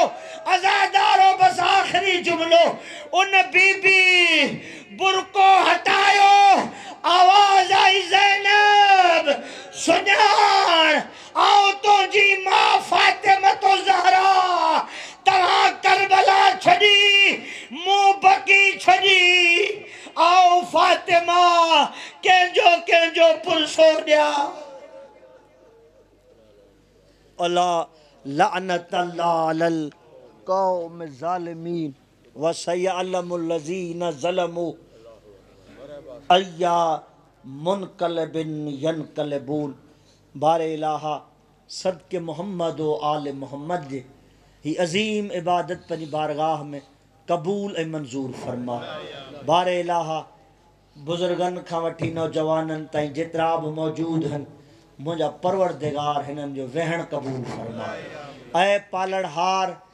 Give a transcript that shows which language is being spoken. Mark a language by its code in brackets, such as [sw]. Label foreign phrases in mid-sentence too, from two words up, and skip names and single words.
[sd] अज़ादारो बस आखिरी जुमलो उन बीबी बुरको हटायो आवाज आई ज़ैनब सुञाण आओ तुझी मां फातिमा तो ज़हरा तव्हां करबला छड़ी मुंह बकी छड़ी आओ फातिमा कंहिंजो पुलसो ॾिया [ar] ألا لعنة الله على القوم الظالمين وسيعلم الذين ظلموا أي منقلب ينقلبون [sd] बारे इलाहा सदके मोहम्मद व आले मोहम्मद जे ही अज़ीम इबादत पंहिंजी बारगाह में क़बूल ऐं मंज़ूर फरमा बारे इलाहा बुज़ुर्गनि खां वठी नौजवाननि ताईं जेतिरा बि मौजूद आहिनि मुंहिंजा परवरदिगार हिननि जो वेहण क़बूल फरमा ऐं पालणहार